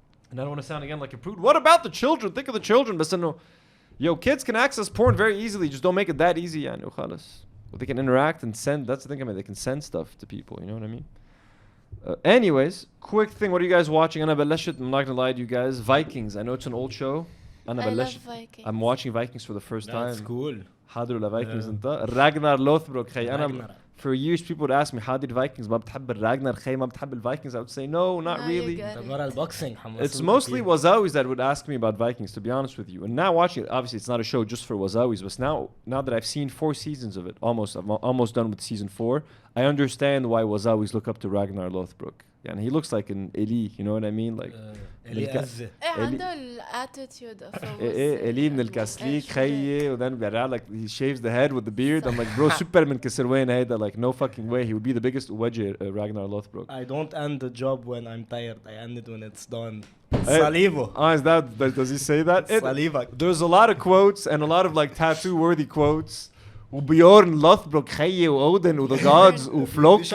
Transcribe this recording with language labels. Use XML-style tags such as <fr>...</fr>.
<en>And I don't want to sound again like a prude. What about the children? Think of the children. But no, yo, kids can access porn very easily. Just don't make it that easy.</en> <ar>يعني وخلاص.</ar> <en>But they can interact and send. That's the thing. I mean, they can send stuff to people. You know what I mean? Anyways, quick thing. What are you guys watching? I'm not gonna lie to you guys. Vikings. I know it's an old show. I love Vikings. I'm watching Vikings for the first time. That's cool.</en> <ar>حاضر ولا Vikings انت؟ Ragnar Lothbrok خي أنا.</ar> <en>For years, people would ask me, how did Vikings?</en> <ar>ما بتحب الراجنر خي ما بتحب Vikings?</ar> <en>I would say, no, not really. It's mostly Wazawis that would ask me about Vikings, to be honest with you. And now watching it, obviously it's not a show just for Wazawis, but now that I've seen 4 seasons of it, I'm almost done with season 4, I understand why Wazawis look up to Ragnar Lothbrok. And he looks like an Eli, you know what I mean? Like</en> <ar>عنده</ar> <en>attitude of a Eli</en> <ar>من الكاسليك خيي</ar> <en>and then</en> <ar>بيرجع</ar> <en>like he shaves the head with the beard. I'm like, bro, Superman</en> <ar>كسر وين هيدا?</ar> <en>Like, no fucking way. He would be the biggest</en> <ar>وجه</ar> <en>Ragnar Lothbrok. I don't end the job when I'm tired. I end it when it's done. Salivo. Is that, does he say that? Saliva. There's a lot of quotes and a lot of like tattoo-worthy quotes.</en> <ar>وبيورن Lothbrok خيي وأودن و</ar> <en>the gods</en> <ar>وفلوكي</ar>